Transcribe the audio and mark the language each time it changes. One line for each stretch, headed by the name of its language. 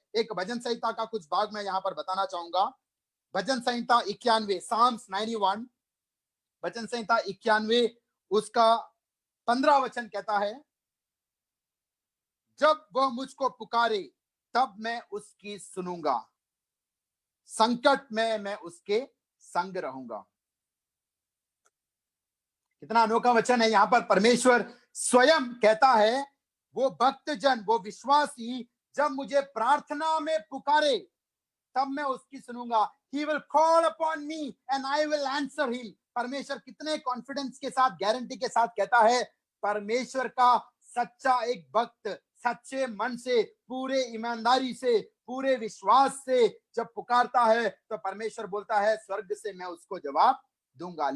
Hindi: एक भजन संहिता का कुछ भाग मैं यहाँ पर बताना चाहूंगा। भजन संहिता 91, साम्स 91, भजन संहिता 91 उसका 15 वचन कहता है, जब वह मुझको पुकारे तब मैं उसकी सुनूंगा, संकट में मैं उसके संग रहूंगा। कितना अनोखा वचन है। यहाँ पर परमेश्वर स्वयं कहता है, वो भक्तजन, वो विश्वासी जब मुझे प्रार्थना में पुकारे तब मैं उसकी सुनूंगा।
English: He will call upon me and I will answer him।
Hindi: परमेश्वर कितने कॉन्फिडेंस के साथ, गारंटी के साथ कहता है। परमेश्वर का सच्चा एक भक्त सच्चे मन से, पूरे ईमानदारी से, पूरे विश्वास से जब पुकारता है तो परमेश्वर बोलता है स्वर्ग से मैं उसको जवाब दूंगा।